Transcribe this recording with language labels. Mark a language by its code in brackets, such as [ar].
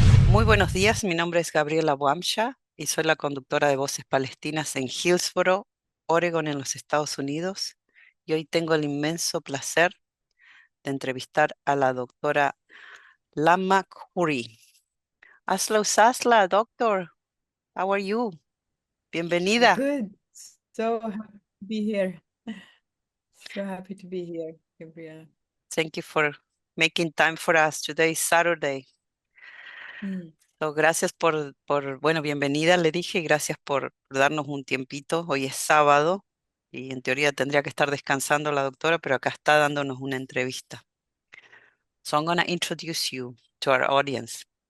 [es] Muy buenos días, mi nombre es Gabriela Boamsha y soy la conductora de Voces Palestinas en Hillsboro, Oregon, en los Estados Unidos. Y hoy tengo el inmenso placer de entrevistar a la doctora Lama Khoury. [ar] Asla Usasla, [en] doctor, how are you? [es] Bienvenida. [en] Good. So happy to be here. So happy to be here, Gabriela. Thank you for making time for us. Today is Saturday. [es] So, gracias bueno, bienvenida, le dije, y gracias por darnos un tiempito. Hoy es sábado y en teoría tendría que estar descansando la doctora, pero acá está dándonos una entrevista. [en] So I'm going to introduce you to our audience.